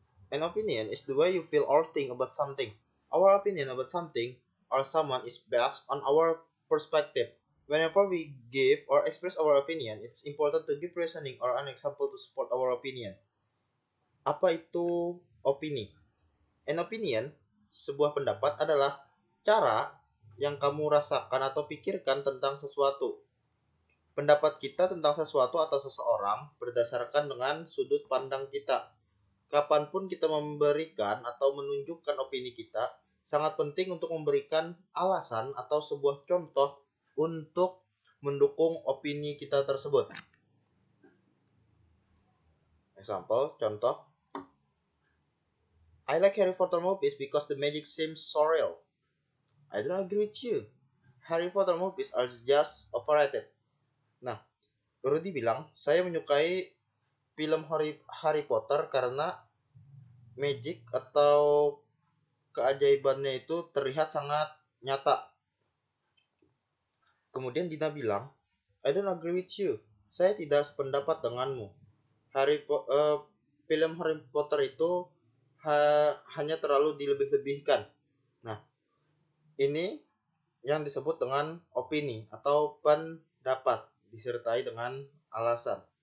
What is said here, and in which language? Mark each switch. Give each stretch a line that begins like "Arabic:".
English: An opinion is the way you feel or think about something. Our opinion about something or someone is based on our perspective. Whenever we give or express our opinion, it's important to give reasoning or an example to support our opinion.
Indonesian: Apa itu opini?
English: An opinion,
Indonesian: sebuah pendapat adalah cara yang kamu rasakan atau pikirkan tentang sesuatu. Pendapat kita tentang sesuatu atau seseorang berdasarkan dengan sudut pandang kita. Kapanpun kita memberikan atau menunjukkan opini kita, sangat penting untuk memberikan alasan atau sebuah contoh untuk mendukung opini kita tersebut.
English: Example, contoh. I like Harry Potter movies because the magic seems so real. I don't agree with you. Harry Potter movies are just overrated.
Indonesian: Nah, Rudy bilang, saya menyukai film Harry Potter karena magic atau keajaibannya itu terlihat sangat nyata. Kemudian Dina bilang,
English: I don't agree with you.
Indonesian: Saya tidak sependapat denganmu. Film Harry Potter itu hanya terlalu dilebih-lebihkan. Nah, ini yang disebut dengan opini atau pendapat disertai dengan alasan.